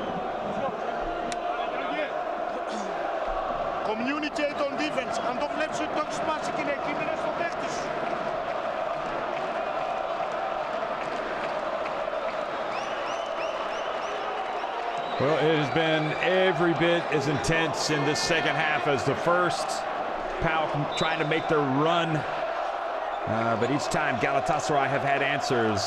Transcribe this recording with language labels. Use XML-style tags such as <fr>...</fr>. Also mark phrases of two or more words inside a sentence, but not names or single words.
<en>Communicate on defense.</en> <el>Αν το βλέπεις ότι το έχεις σπάσει και είναι εκεί, μείνε στο παίχτη σου.</el> <en>Well, it has been every bit as intense in this second half as the first. PAOK trying to make their run. But each time Galatasaray have had answers.</en>